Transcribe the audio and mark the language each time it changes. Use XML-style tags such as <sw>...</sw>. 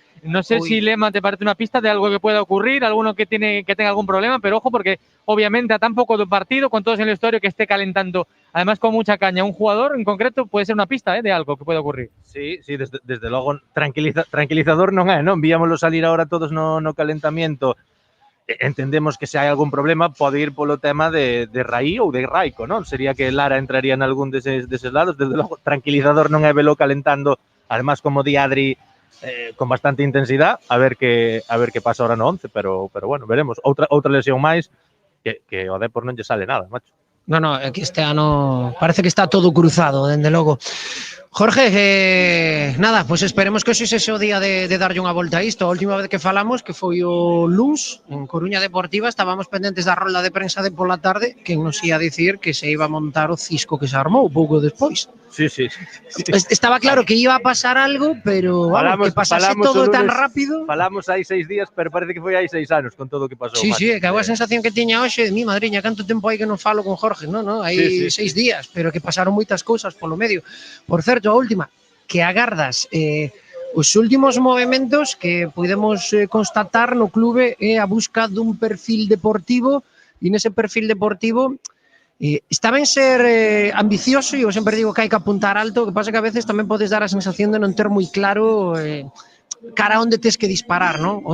<es>No sé si Lema te parece una pista de algo que pueda ocurrir, alguno que tenga algún problema, pero ojo porque obviamente a tan poco de partido, con todos en el vestuario, que esté calentando, además con mucha caña, un jugador en concreto puede ser una pista de algo que pueda ocurrir.</es> <gl>Sí, desde logo tranquilizador non é, non? Víamoslo salir ahora todos no calentamiento. Entendemos que se hai algún problema pode ir polo tema de Raí ou de Raico, non? Sería que Lara entraría en algún deses lados. Desde logo, tranquilizador non é velo calentando, además como di Adri, con bastante intensidad, a ver que pasa ahora no 11, pero bueno, veremos. Outra lesión máis que o Depor non lle sale nada, macho. No, é que este ano parece que está todo cruzado, dende logo. Jorge, nada, pues esperemos que hoxe sexa o día de darlle unha volta a isto. A última vez que falamos, que foi o luns, en Coruña Deportiva, estábamos pendentes da rolda de prensa de pola tarde, que nos ia dicir</gl> <es>que se iba a montar</es> <gl>o cisco que se armou pouco despois. Sí.</gl> <es>Estaba claro que iba a pasar algo, pero vamos, que pasase todo tan rápido.</es> <gl>Falamos hai 6 días, pero parece que foi hai 6 anos con todo o que pasou. Sí, é que a sensación que tiña hoxe de mi madriña, canto tempo hai que non falo con Jorge, non? Hai 6 días, pero que pasaron moitas cousas polo medio. Por certo, a última, que agardas os últimos movementos que podemos constatar no clube é a busca dun perfil deportivo, e nese perfil deportivo está ben ser ambicioso, e eu sempre digo que hai que apuntar alto, o que pasa que a veces tamén podes dar a sensación de non ter moi claro cara a onde tes que disparar, non?</gl>